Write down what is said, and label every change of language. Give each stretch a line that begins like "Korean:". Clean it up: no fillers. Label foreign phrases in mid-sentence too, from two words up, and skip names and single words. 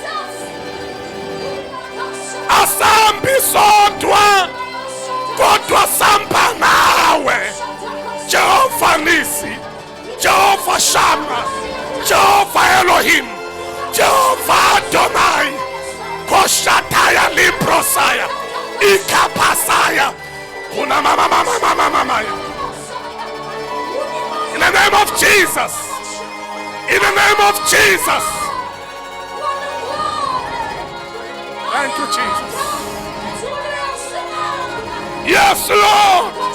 Zulu: Asambi sodwa kodwa samba nawe. Jehova Nisi, Jehova Shammah, Jehova Elohim, Jehova Adonai. Koshataya liprosaya. Ikapasaya. Kuna mama.
English: In the name of Jesus. In the name of Jesus. Thank you, Jesus. Yes, Lord.